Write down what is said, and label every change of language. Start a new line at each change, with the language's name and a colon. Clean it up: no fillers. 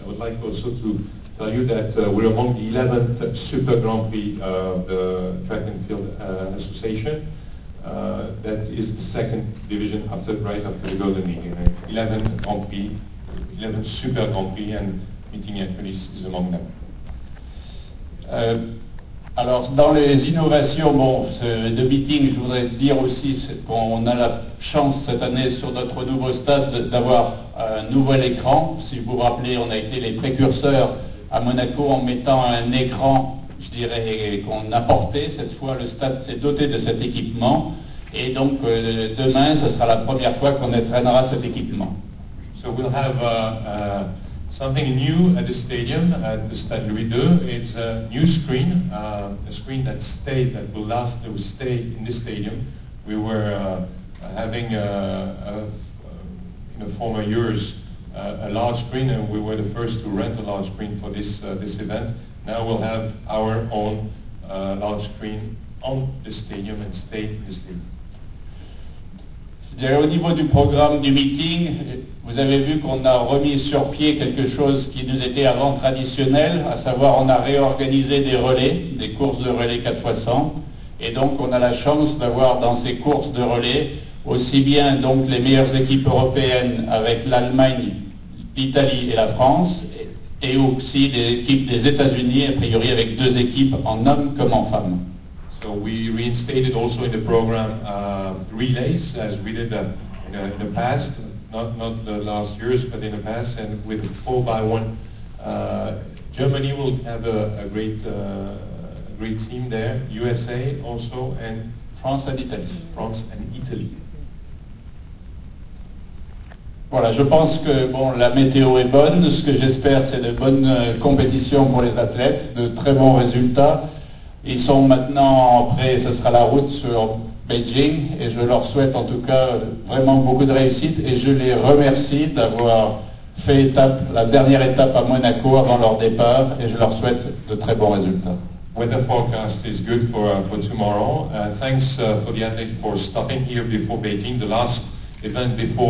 English: I would like also to tell you that we're among the 11th Super Grand Prix of the Track and Field Association. That is the second division after right after the Golden Eagle. 11th Super Grand Prix, and Meeting Hercules is among them.
French: Alors, dans les innovations de Meeting, je voudrais dire aussi qu'on a la chance cette année sur notre nouveau stade d'avoir un nouvel écran. Si vous vous rappelez, on a été les précurseurs à Monaco en mettant un écran, je dirais, qu'on a porté. Cette fois, le stade s'est doté de cet équipement. Et donc, demain, ce sera la première fois qu'on entraînera cet équipement.
English: So we'll have something new at the stadium, at the Stade Louis II. It's a new screen, a screen that stays, that will last, that will stay in the stadium. We were having, in the former years, a large screen, and we were the first to rent a large screen for this this event. Now we'll have our own large screen on the stadium and stay in the stadium.
French: Au niveau du programme du meeting, vous avez vu qu'on a remis sur pied quelque chose qui nous était avant traditionnel, à savoir on a réorganisé des relais, des courses de relais 4x100, et donc on a la chance d'avoir dans ces courses de relais aussi bien donc les meilleures équipes européennes avec l'Allemagne, l'Italie et la France, et aussi des équipes des États-Unis, a priori avec deux équipes en hommes comme en femmes.
English: So we reinstated also in the program relays, as we did in the past, not the last years, but in the past, and with 4x1. Germany will have a great team there, USA also, and France and Italy. France and Italy.
French: Voilà, je pense que bon, la météo est bonne. Ce que j'espère, c'est de bonnes compétitions pour les athlètes, de très bons résultats. Ils sont maintenant prêts, ce sera la route sur Beijing, et je leur souhaite en tout cas vraiment beaucoup de réussite, et je les remercie d'avoir fait la dernière étape à Monaco avant leur départ, et je leur souhaite de très bons résultats.
English: Weather forecast is good for tomorrow. Thanks for the athlete for stopping here before Beijing, the last event before the Olympic Games. Thank you to them for showing up and